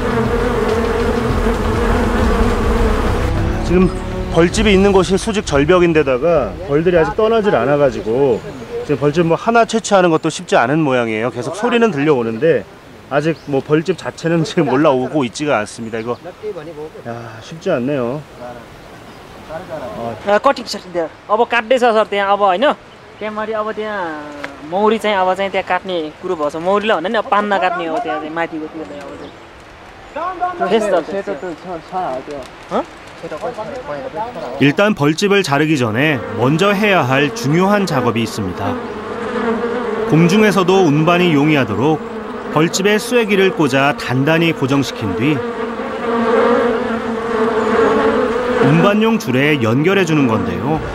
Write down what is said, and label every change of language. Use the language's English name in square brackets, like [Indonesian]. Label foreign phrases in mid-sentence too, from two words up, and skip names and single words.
[Korean] 지금 벌집이 있는 곳이 수직 절벽인데다가 벌들이 아직 떠나질 않아가지고 지금 벌집 뭐 하나 채취하는 것도 쉽지 않은 모양이에요. 계속 소리는 들려오는데 아직 뭐 벌집 자체는 지금 올라오고 있지가 않습니다. 이거 쉽지 않네요. [Nepali] कटिङ सकिँदैन अब काट्दैछ सर त्यहाँ अब होइन त्यहाँमाथि अब त्यहाँ मौरी चाहिँ अब चाहिँ त्यहाँ काट्ने कुरो भएछ मौरीले भन्दा नि अब पान नकाट्ने हो त्यहाँ चाहिँ माथिको त्यो अब [Korean] 일단 벌집을 자르기 전에 먼저 해야 할 중요한 작업이 있습니다. 공중에서도 운반이 용이하도록 벌집에 쐐기를 꽂아 단단히 고정시킨 뒤 운반용 줄에 연결해 주는 건데요.